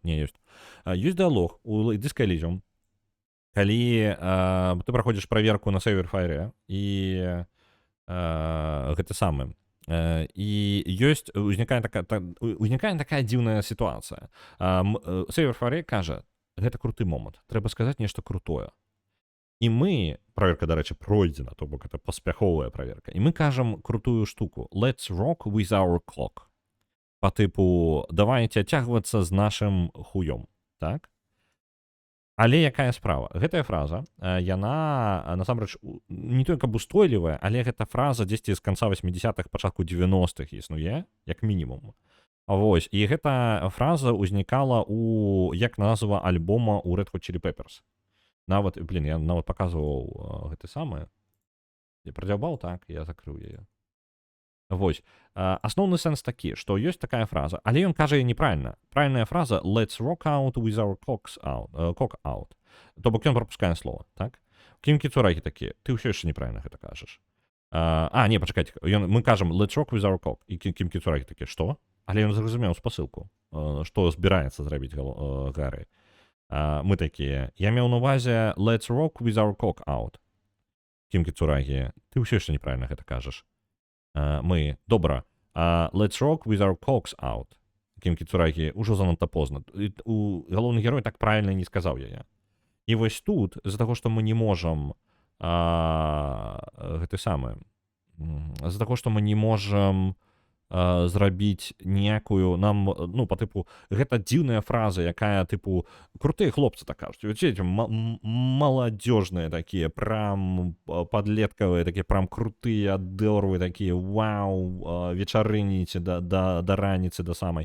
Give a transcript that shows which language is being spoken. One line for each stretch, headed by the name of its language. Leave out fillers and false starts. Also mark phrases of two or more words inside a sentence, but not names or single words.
Belarusian: Вось он, не, ёсць. Ёсць дыалог у Disco Elysium, калі ты праходзіш праверку на Saverfire і гэты самы і ёсць узнікае такая дзіўная сітуацыя. Saverfire кажа, гэта круты момант, трэба сказаць нешта крутое. І мы, праверка, дарэчы, пройдзена, то бок это паспяховая праверка, і мы кажам крутую штуку:
English: let's rock with our clock.
Belarusian: Па тыпу, давайте адцягвацца з нашым хуём, так? Але якая справа? Гэтая фраза, яна, насамрэч, не толькі каб устойлівая, але гэта фраза дзесьці з канца 80-х, пачатку 90-х існуе, як мінімум. Вось, і гэта фраза ўзнікала як назва альбома у Red Hot Chili Peppers. Нават, я нават паказваў гэты самы. Я прадзяўбаў, так, я закрыў яе. Вось, асноўны сэнс такі, што ёсць такая фраза, але ён кажа неправільна. Правільная фраза
English: let's rock out with our cock out.
Belarusian: То бок ён прапускае слова, так? Кім Кіцурагі такі, ты ўсё яшчэ неправільна гэта кажаш. Не, пачакайце, мы кажам
English: let's rock with our cock,
Belarusian: і Кім Кіцурагі такі, што? Але ён зразумеў спасылку, што збіраецца зрабіць Гары. Мы такія, я меў на увазе
English: let's rock with our cock out.
Belarusian: Кім Кіцурагі, ты ўсё яшчэ неправільна гэта кажаш. Мы, добра,
English: let's rock with our cocks out.
Belarusian: Кім Кіцурагі, ужо занадта позна. Галоўны герой так правільна не сказаў яе. І вось тут, з-за таго, што мы не можам гэты самы, з-за таго, што мы не можам зрабіць ніякую нам, ну, па тыпу, гэта дзіўная фраза, якая, тыпу, крутыя хлопцы так кажуць, маладзёжныя такія, прям падлеткавыя, такія прям крутыя адорвы, такія, вау, вечарыніце да раніцы, да самай.